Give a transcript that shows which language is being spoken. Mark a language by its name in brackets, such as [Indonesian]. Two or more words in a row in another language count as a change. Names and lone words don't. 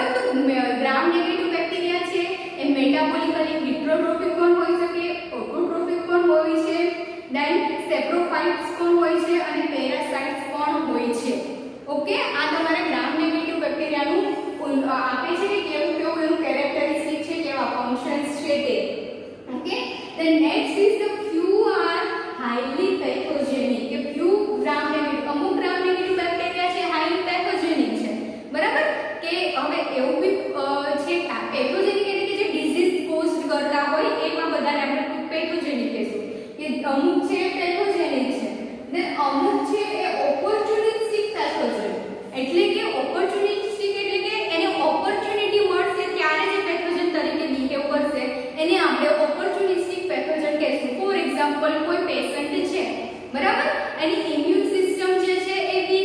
[Gujarati] તો [English] gram negative bacteria [Gujarati] છે એ [English] metabolically heterotrophic [Gujarati] પણ હોઈ શકે, ઓટોટ્રોફિક પણ હોય છે, દેન સેપ્રોફાઇટ્સ પણ હોય છે અને પેરાસાઇટ્સ પણ હોય છે. ઓકે. આ તમારા [English] gram negative [Gujarati] બેક્ટેરિયાનું આપે છે કે કેવું કેવું એનું કેરેક્ટરિસ્ટિક છે, કેવા ફંક્શન્સ છે તે. ઓકે. [English] then next is the few are highly pathogenic [Gujarati] કે [English] few gram negative [Gujarati] અમુક [English] gram negative bacteria [Gujarati] છે [English] highly pathogenic [Gujarati] છે બરાબર કે હવે એવું બી છે પેથોજેનિક એટલે કે જે [English] disease cause [Gujarati] કરતા હોય એમાં બધાને આપણે પેથોજેનિક કહીશું કે અમુક છે પેથોજેનિક છે ને અમુક છે એ [English] opportunistic pathogen [Gujarati] એટલે કે ઓપોર્ચ્યુનિસ્ટિક એટલે કે એને ઓપોર્ચ્યુનિટી મળશે ત્યારે જે પેથોજન તરીકે બિહેવ કરશે એને આપણે [English] opportunistic pathogen [Gujarati] કહીશું [English] for example [Gujarati] કોઈ પેશન્ટ છે બરાબર એની [English] immune system [Gujarati] જે છે એ વીક